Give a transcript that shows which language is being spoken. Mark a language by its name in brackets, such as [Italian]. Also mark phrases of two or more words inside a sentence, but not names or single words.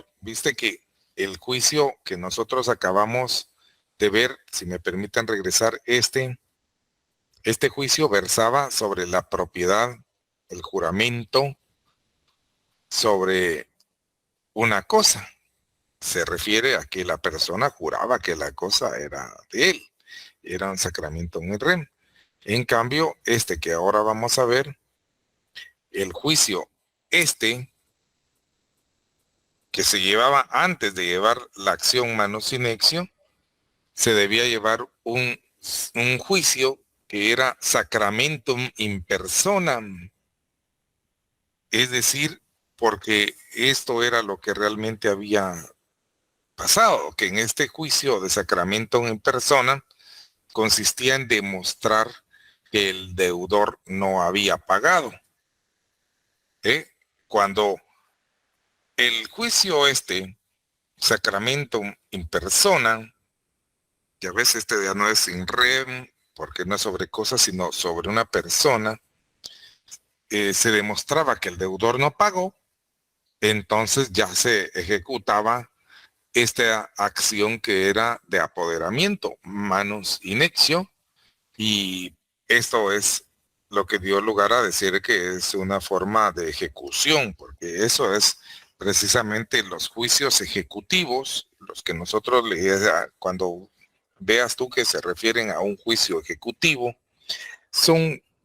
[Spanish] Viste que el juicio que nosotros acabamos de ver, si me permiten regresar, este juicio versaba sobre la propiedad, el juramento, sobre una cosa. Se refiere a que la persona juraba que la cosa era de él, era un sacramento [Latin] in rem. [Spanish] En cambio, que ahora vamos a ver, el juicio que se llevaba antes de llevar la acción [Latin] manus inexio, [Spanish] se debía llevar un juicio que era [Latin] sacramentum in personam, [Spanish] es decir, porque esto era lo que realmente había pasado, que en este juicio de [Latin] sacramentum in persona [Spanish] consistía en demostrar que el deudor no había pagado. Cuando el juicio [Latin] sacramentum in persona, [Spanish] que a veces ya no es [Latin] in rem, [Spanish] porque no es sobre cosas, sino sobre una persona, se demostraba que el deudor no pagó, entonces ya se ejecutaba esta acción que era de apoderamiento, manus inexio, y esto es lo que dio lugar a decir que es una forma de ejecución, porque eso es precisamente los juicios ejecutivos, los que nosotros cuando veas tú que se refieren a un juicio ejecutivo, son